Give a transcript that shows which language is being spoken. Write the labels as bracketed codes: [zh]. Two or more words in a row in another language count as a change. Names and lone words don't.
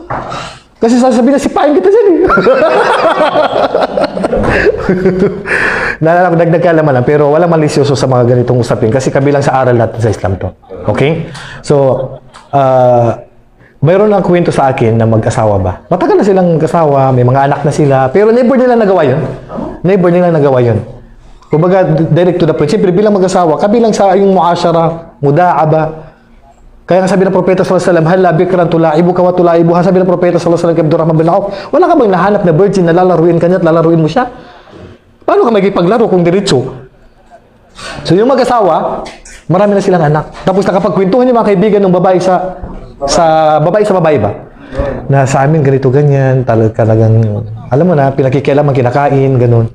[tl] Kasi sasabihin na, sipain kita dyan eh. Naalala ko, dagdag kaalaman lang, pero walang malisyoso sa mga ganitong usapin kasi kabilang sa aral natin sa Islam to. Okay? So, mayroon ng kwento sa akin na mag-asawa ba? Matagal na silang mag-asawa, may mga anak na sila, pero never nila nagawa yun. Kumbaga, [en] direct to the point. [tl] Siyempre, bilang mag-asawa, kabilang sa yung [ar] معاشرة، مداعبة. [tl] Kaya nga sabi ng Propeta [ar] صلى الله عليه وسلم, "هلا بكرا تلاعبك وتلاعبها." [tl] Sabi ng Propeta [ar] صلى الله عليه وسلم [tl] kay Abdurrahman bin Auf, wala ka bang nahanap na virgin na lalaruin kanya at lalaruin mo siya? Paano ka makipaglaro kung diretso? So yung mag-asawa, marami na silang anak. Tapos nakapagkwentuhan yung mga kaibigan ng babae sa babae ba? Na sa amin ganito ganyan, talagang alam mo na, pinakikialaman, kinakain, ganun.